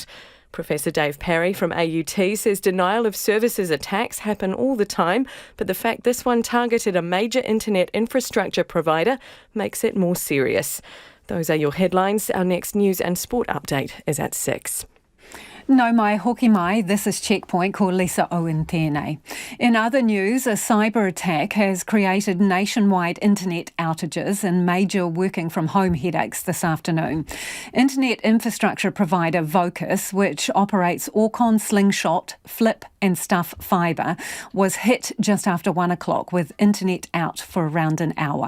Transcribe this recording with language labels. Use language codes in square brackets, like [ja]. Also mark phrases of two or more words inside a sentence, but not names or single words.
[en] Professor Dave Parry from AUT says denial of services attacks happen all the time, but the fact this one targeted a major internet infrastructure provider makes it more serious. Those are your headlines. Our next news and sport update is at 6. [mi] No mai hoki mai, [en] this is Checkpoint, [mi] ko Lisa Owen tēnei. [en] In other news, a cyber attack has created nationwide internet outages and major working from home headaches this afternoon. Internet infrastructure provider Vocus, which operates Auckland Slingshot, Flip and Stuff Fibre, was hit just after 1 o'clock with internet out for around an hour.